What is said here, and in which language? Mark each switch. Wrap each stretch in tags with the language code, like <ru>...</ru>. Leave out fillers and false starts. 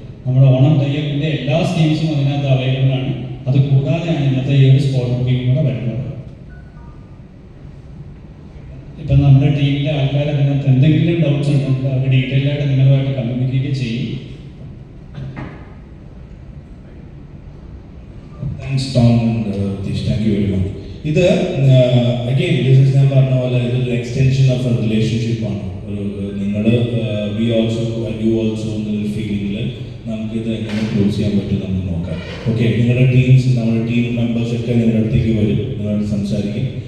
<ml>നമ്മുടെ ഓണം തയ്യപ്പിൻ്റെ എല്ലാ സ്കീംസും അതിനകത്ത് അവൈലബിൾ ആണ്. അത് കൂടാതെയാണ് ഇന്നത്തെ ഈ ഒരു സ്പോട്ട് ബുക്കിംഗ് കൂടെ വരുന്നത്. ഇപ്പം നമ്മുടെ ടീമിലെ ആൾക്കാർ അതിനകത്ത് എന്തെങ്കിലും ഡൗട്ട്സ് ഉണ്ടെങ്കിൽ അവർ ഡീറ്റെയിൽ ആയിട്ട് നിങ്ങളുമായിട്ട് കമ്മ്യൂണിക്കേറ്റ് ചെയ്യും.</ml> <en>Thanks Tom and Ritesh, thank you very much.</en> <ml>ഇത് again ഞാൻ പറഞ്ഞ പോലെ ഇതൊരു എക്സ്റ്റൻഷൻ ഓഫ് എ റിലേഷൻഷിപ്പ് ആണ്. നിങ്ങൾ വി ഓൾസോ യു ഓൾസോ എന്നൊരു ഫീലിംഗിൽ നമുക്കിത് എങ്ങനെ ക്ലോസ് ചെയ്യാൻ പറ്റും നമുക്ക് നോക്കാം. ഓക്കെ, നിങ്ങളുടെ ടീംസ്, നമ്മുടെ ടീം മെമ്പേഴ്സൊക്കെ നിങ്ങളുടെ അടുത്തേക്ക് വരും, നിങ്ങളോട് സംസാരിക്കും.</ml>